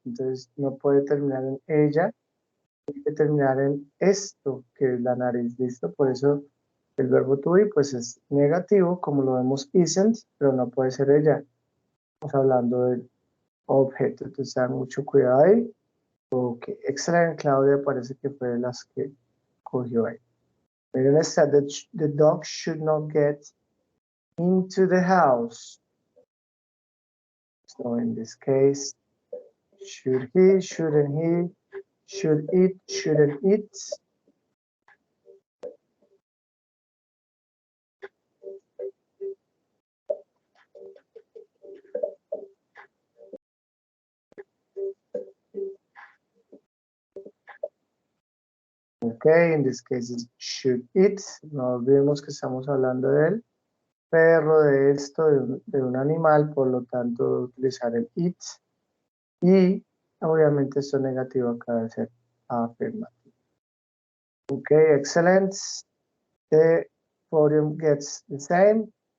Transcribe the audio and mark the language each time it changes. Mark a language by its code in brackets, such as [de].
[es] Entonces no puede terminar en ella, tiene que terminar en esto, que es la nariz, ¿listo? Por eso el verbo to be pues es negativo, como lo vemos isn't, pero no puede ser ella. Estamos hablando del objeto, entonces tengan mucho cuidado ahí. Ok, excelente, Claudia parece que fue de las que cogió ahí. Miren esta, [en] the dog should not get into the house. So in this case, should he, shouldn't he, should it, shouldn't it? Okay, in this case is should it. [es] No olvidemos que estamos hablando del perro, de esto, de un animal, por lo tanto utilizar el it. Y obviamente esto negativo acá debe ser afirmativo. [en] Okay, excellent. The podium gets the same.